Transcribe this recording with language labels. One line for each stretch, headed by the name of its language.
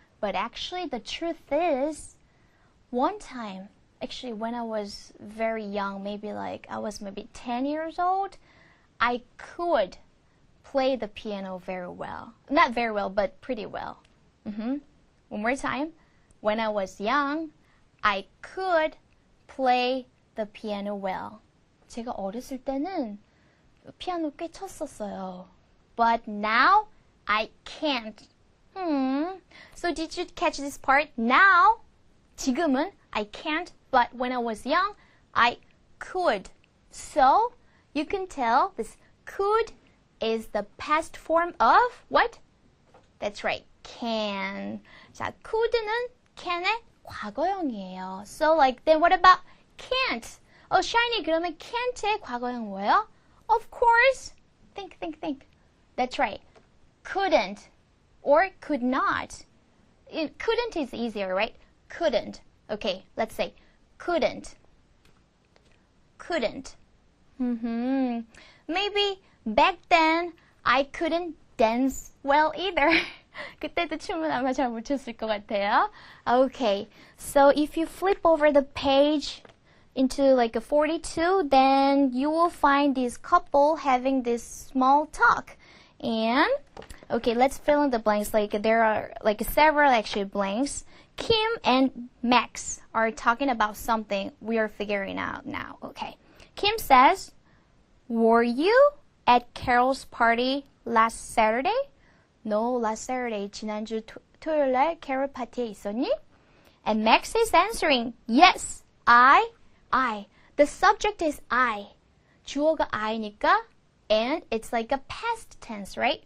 English: But actually, the truth is, one time, actually when I was very young, I was maybe 10 years old, I could play the piano very well. Not very well, but pretty well. One more time. When I was young, I could play the piano well.
Korean: 제가 어렸을 때는 피아노 꽤 쳤었어요.
English: But now, I can't. So did you catch this part? Now,
Korean: 지금은
English: I can't, but when I was young, I could. So, you can tell this could is the past form of what? That's right, can.
Korean: 자, could는 can의 과거형이에요.
English: So, then what about can't?
Korean: Shiny, 그러면 can't의 과거형 뭐예요?
English: Of course. Think. That's right. Couldn't or could not. Couldn't is easier, right? Couldn't. Okay, let's say couldn't. Maybe back then I couldn't dance well either.
Korean: 그때도 춤은 아마 잘 못 췄을 것 같아요.
English: Okay, so if you flip over the page into a 42, then you will find this couple having this small talk. And, okay, let's fill in the blanks. There are several actually blanks. Kim and Max are talking about something we are figuring out now. Okay. Kim says, were you at Carol's party last Saturday? No, last Saturday.
Korean: 지난주 토요일날 Carol 파티에 있었니?
English: And Max is answering, yes, I. The subject is I.
Korean: 주어가 I니까,
English: and it's a past tense, right?